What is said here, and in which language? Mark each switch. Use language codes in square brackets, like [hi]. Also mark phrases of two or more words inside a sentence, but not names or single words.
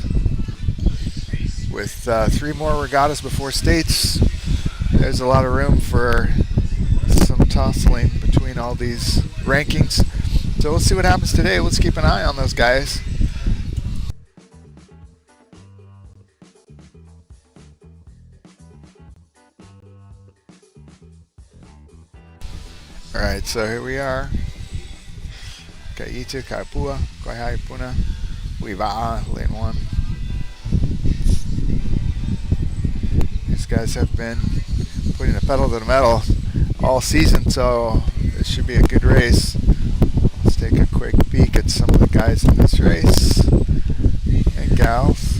[en] With 3 more regattas before states, there's a lot of room for some tussling between all these rankings. So we'll see what happens today. Let's keep an eye on those guys. Alright, so here we are. ʻEhitu, Opua, Kawaihae, Puna, Hui Waʻa, lane 1. These guys have been putting the pedal to the metal all season, so it should be a good race. Let's take a quick peek at some of the guys in this race and gals.